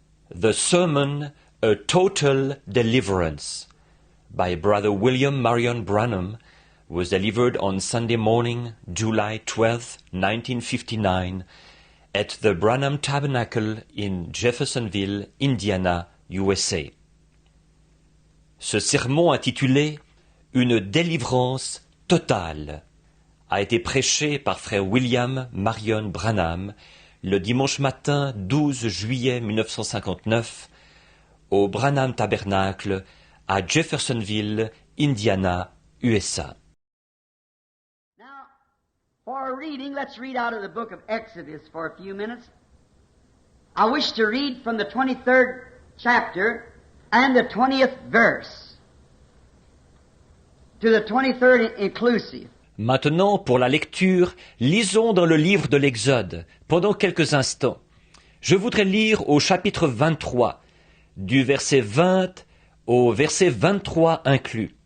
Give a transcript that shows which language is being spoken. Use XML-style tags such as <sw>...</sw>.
<en>The Sermon, A Total Deliverance, by Brother William Marion Branham, was delivered on Sunday morning, July 12, 1959, at the Branham Tabernacle in Jeffersonville, Indiana, USA.</en> <fr>Ce sermon intitulé « Une délivrance totale » a été prêché par frère William Marion Branham le dimanche matin 12 juillet 1959 au Branham Tabernacle à Jeffersonville, Indiana, USA.</fr> <en>Now, for our reading, let's read out of the book of Exodus for a few minutes. I wish to read from the 23rd chapter and the 20th verse to the 23rd inclusive.</en> <fr>Maintenant, pour la lecture, lisons dans le livre de l'Exode, pendant quelques instants. Je voudrais lire au chapitre 23, du verset 20 au verset 23 inclus.</fr>